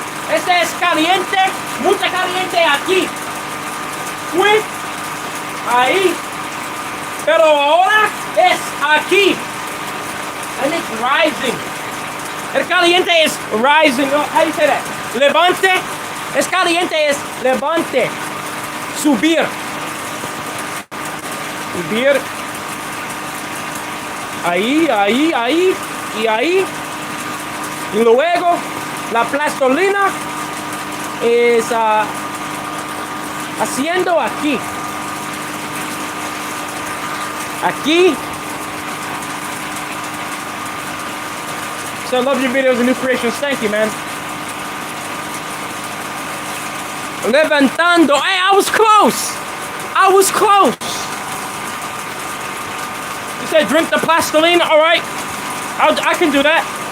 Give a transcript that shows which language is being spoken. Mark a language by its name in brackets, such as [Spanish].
[Spanish] Este es caliente. Mucha caliente aquí. Fui. Ahí. Pero ahora es aquí. [English] And it's rising. [Spanish] El caliente [English] is rising up. How do you say that? Levante. [Spanish] Es caliente es levante, subir, subir, ahí, ahí, ahí, y ahí, y luego la plastolina es haciendo aquí, aquí. [English] So I love your videos and new creations. Thank you, man. Levantando. Hey, I was close. I was close. You said drink the plastoline. All right. I can do that.